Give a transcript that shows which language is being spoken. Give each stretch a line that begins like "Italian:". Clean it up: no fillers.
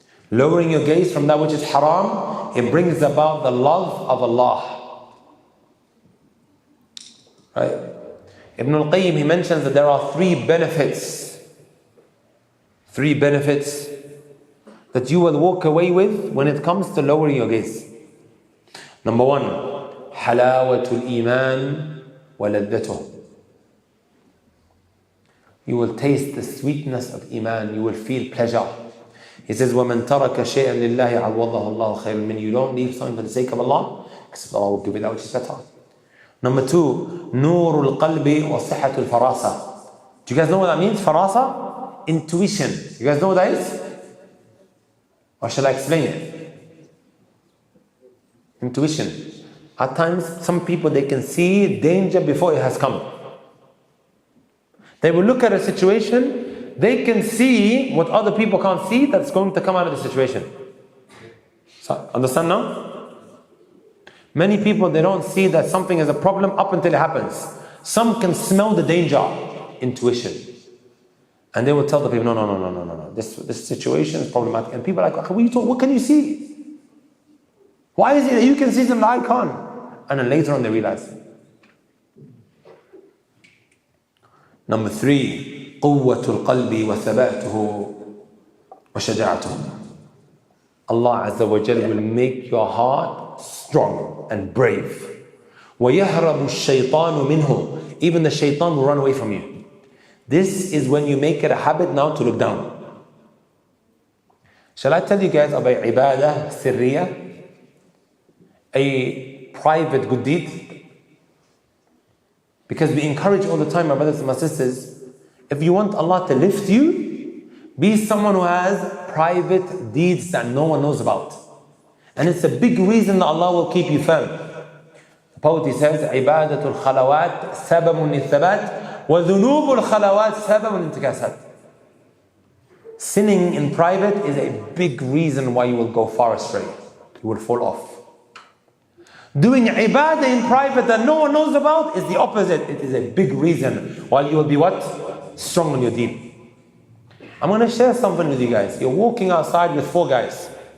English: Lowering your gaze from that which is haram, it brings about the love of Allah. Right? Ibn al-Qayyim, he mentions that there are 3 benefits. 3 benefits that you will walk away with when it comes to lowering your gaze. Number 1,
Arabic: حلاوة الإيمان ولذته.
English: You will taste the sweetness of Iman. You will feel pleasure. He says,
Arabic: وَمَنْ تَرَكَ شَيْئًا لِلَّهِ عَوَّضَهُ اللَّهُ خَيْرًا مِنْهُ.
English: You don't leave something for the sake of Allah, except Allah will give you that which is better. Number 2,
Arabic: نور القلب وصحة الفراسة.
English: Do you guys know what that means? Farasa? Intuition. You guys know what that is? Or shall I explain it? Intuition. At times, some people, they can see danger before it has come. They will look at a situation, they can see what other people can't see that's going to come out of the situation. So, understand now? Many people, they don't see that something is a problem up until it happens. Some can smell the danger. Intuition. And they will tell the people, no. This situation is problematic. And people are like, what can you see? Why is it that you can see something I can't? And then later on they realize. Number 3,
Arabic: قوة القلب وثباته وشجاعته.
English: Allah Azza wa Jalla will make your heart strong and brave.
Arabic: وَيَهْرَبُ الشَّيْطَانُ مِنْهُ.
English: Even the shaitan will run away from you. This is when you make it a habit now to look down. Shall I tell you guys about ibadah sirriya? A private good deed? Because we encourage all the time, my brothers and my sisters, if you want Allah to lift you, be someone who has private deeds that no one knows about. And it's a big reason that Allah will keep you firm. The poet, he says,
Arabic: عبادة الخلوات سبب للثبات وذنوب الخلوات سبب للانتكاسات.
English: Sinning in private is a big reason why you will go far astray. You will fall off. Doing ibadah in private that no one knows about is the opposite. It is a big reason why you will be what? Strong on your deen. I'm going to share something with you guys. You're walking outside with 4 guys.